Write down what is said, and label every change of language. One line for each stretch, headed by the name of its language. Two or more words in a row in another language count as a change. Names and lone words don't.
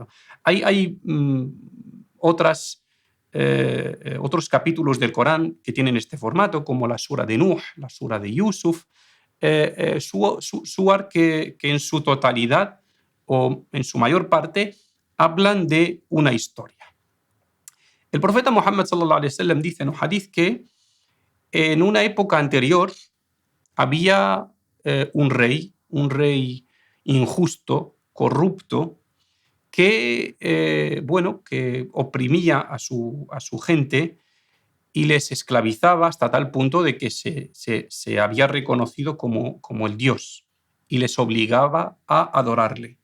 Spanish: Hay otros capítulos del Corán que tienen este formato, como la sura de Nuh, la sura de Yusuf, suar que en su totalidad o en su mayor parte hablan de una historia. El profeta Muhammad
Arabic: صلى الله عليه وسلم
Spanish: dice en un hadith que en una época anterior había un rey injusto, corrupto, que oprimía a su gente y les esclavizaba hasta tal punto de que se había reconocido como el Dios y les obligaba a adorarle.